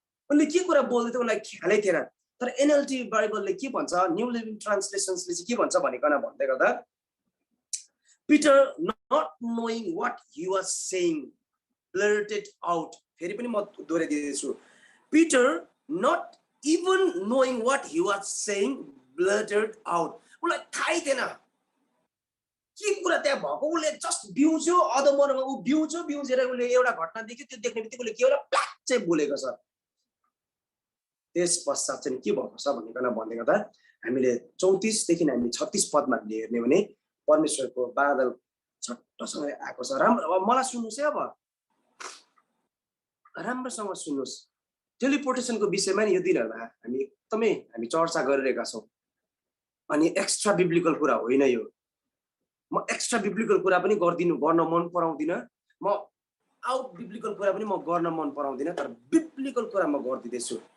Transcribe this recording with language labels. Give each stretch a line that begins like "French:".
Nepali: उनले के कुरा बोल्दै थियो उनलाई ख्यालै थिएन। तर एनएलटी बाइबलले के भन्छ, न्यू लिभिङ ट्रान्सलेसन्सले चाहिँ के भन्छ भनिकन भन्दै गर्दा,
English: Peter not knowing what he was saying blurted out.
Nepali: फेरि पनि म दोहोऱ्याइदिन्छु।
English: Peter not even knowing what he was saying blurted out.
Nepali: उलाई थाहै थिएन के कुरा त्यहाँ भएको। उले जस्ट बिउज्यो, अधमरमा उ बिउजेर उले एउटा घटना देख्यो, त्यो देख्ने बित्तिकै उले के एउटा प्लाक चाहिँ बोलेको छ। त्यस पश्चात चाहिँ के भएको छ भनिकन भन्दै गर्दा हामीले 34 देखि हामी 36 पदमा हेर्ने भने परमेश्वरको बादल छट्टसँग आएको छ। राम्रो मलाई सुन्नुस् है, अब राम्रोसँग सुन्नुस्। टेलिपोर्टेसनको विषयमा नि यो दिनहरुमा हामी चर्चा गरिरहेका छौं। अनि एक्स्ट्रा बिब्लिकल कुरा होइन यो। म एक्स्ट्रा बिब्लिकल कुरा पनि गर्न मन पराउँदिन। म आउट बिब्लिकल कुरा पनि म गर्न मन पराउँदिन, तर बिब्लिकल कुरा म गर्दिदैछु।